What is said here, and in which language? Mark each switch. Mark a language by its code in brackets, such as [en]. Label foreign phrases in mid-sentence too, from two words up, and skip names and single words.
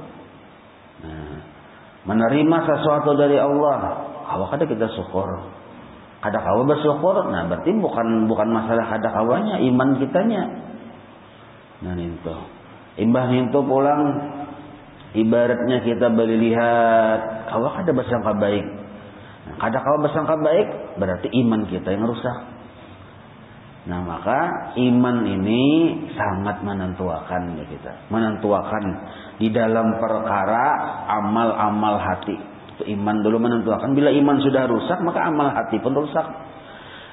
[id] Nah, menerima sesuatu dari Allah, kalau kada kita syukur. Kada kawa bersyukur, nah berarti bukan masalah kada kawanya, iman kitanya. Nah itu. Imbah itu pulang, ibaratnya kita lihat, kalau kada bersangka baik. Nah, kada kawa bersangka baik, berarti iman kita yang rusak. Nah maka iman ini sangat menentukan ya kita. Menentukan di dalam perkara amal-amal hati. Iman dulu menentukan. Bila iman sudah rusak, maka amal hati pun rusak.